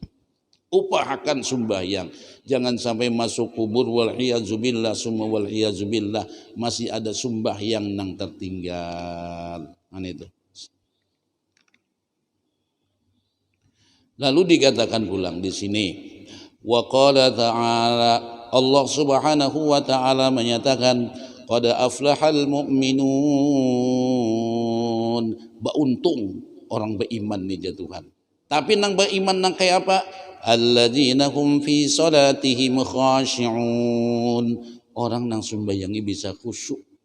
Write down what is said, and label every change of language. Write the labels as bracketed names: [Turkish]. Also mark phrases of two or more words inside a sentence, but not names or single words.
[Banjar] Upahakan sembahyang, jangan sampai masuk kubur [Arabic] والعياذ بالله ثم والعياذ بالله [Banjar] masih ada sembahyang nang tertinggal. Itu. Lalu dikatakan pulang di sini, [Arabic] وقال تعالى الله سبحانه وتعالى menyatakan, قد أفلح المؤمنون, [Indonesian] beruntung orang beriman nih Tuhan. [Banjar] Tapi nang beriman nang kayak apa? [Arabic] الذين هم في صلاتهم خاشعون, [Banjar] orang nang sembayangi bisa khusyuk.